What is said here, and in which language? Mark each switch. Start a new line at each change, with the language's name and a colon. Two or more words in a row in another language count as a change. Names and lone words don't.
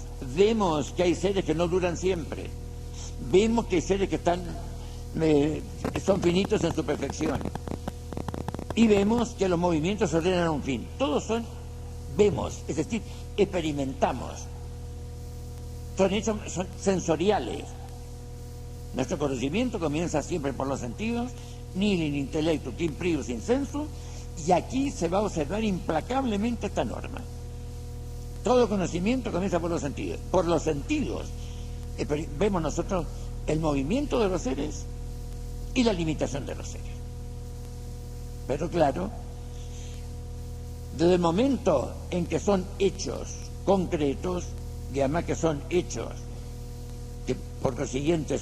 Spanish: Vemos que hay seres que no duran siempre. Vemos que hay seres que están, son finitos en su perfección. Y vemos que los movimientos ordenan un fin. Todos son, vemos, es decir, experimentamos. Son hechos sensoriales. Nuestro conocimiento comienza siempre por los sentidos
Latin: nihil in intellectu quim prius in sensu,
Spanish: y aquí se va a observar implacablemente esta norma. Todo conocimiento comienza por los sentidos. Por los sentidos vemos nosotros el movimiento de los seres y la limitación de los seres. Pero claro, desde el momento en que son hechos concretos, y además que son hechos que por consiguiente